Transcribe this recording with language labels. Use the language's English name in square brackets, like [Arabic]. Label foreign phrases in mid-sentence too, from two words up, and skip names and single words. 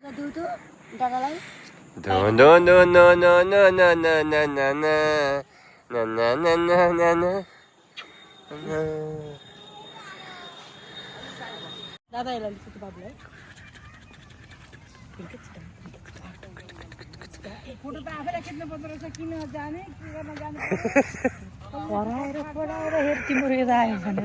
[Nepali] त दादालाई No no no no no no no no no no no na na na na na na दादाहरूलाई लिएको बाबुलाई फोटो त आफैलाई खिच्नु पर्दो रहेछ किन जाने के गर्न जाने पढाएर हेर तिम्रो यता आयो भने